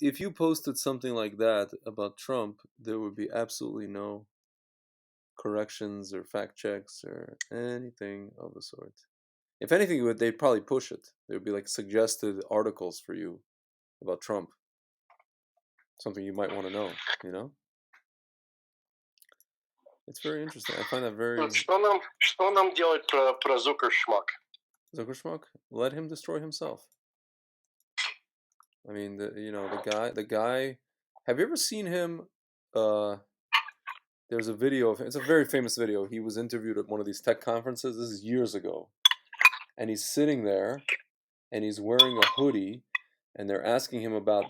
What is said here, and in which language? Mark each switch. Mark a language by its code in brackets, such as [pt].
[en] If you posted something like that about Trump, there would be absolutely no corrections or fact checks or anything of the sort. If anything, they'd probably push it. There would be like suggested articles for you about Trump. Something you might want to know, It's very interesting. I find that very... [ru] Что нам делать про Zuckerschmuck? [en] Zuckerschmuck? Let him destroy himself. I mean, the guy... Have you ever seen him... There's a video of him. It's a very famous video. He was interviewed at one of these tech conferences. This is years ago. And he's sitting there, and he's wearing a hoodie, and they're asking him about...